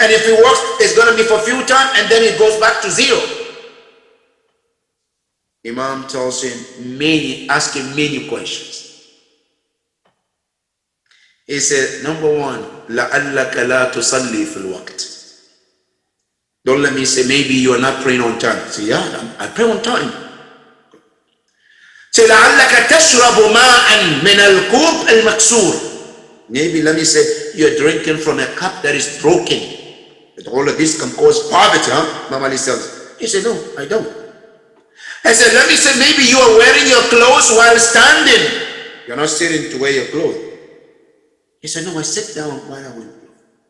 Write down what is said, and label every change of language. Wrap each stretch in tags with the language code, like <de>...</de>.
<en>And if it works, it's going to be for a few times, and then it goes back to zero. Imam tells him ask him many questions. He said, number 1,</en> <ar>لَعَلَّكَ لَا تُصَلِّي فِي الْوَقْتِ.</ar> <en>Don't let me say, maybe you are not praying on time. Say, yeah, I pray on time. Say,</en> <ar>لَعَلَّكَ تَشْرَبُ مَاءً مِنَ الْكُوبِ الْمَكْسُورِ.</ar> <en>Maybe let me say, you're drinking from a cup that is broken. But all of this can cause poverty, huh? Imam Ali says. He said, no, I don't. I said, let me say, maybe you are wearing your clothes while standing. You're not sitting to wear your clothes. He said, no, I sit down while I wear clothes.</en>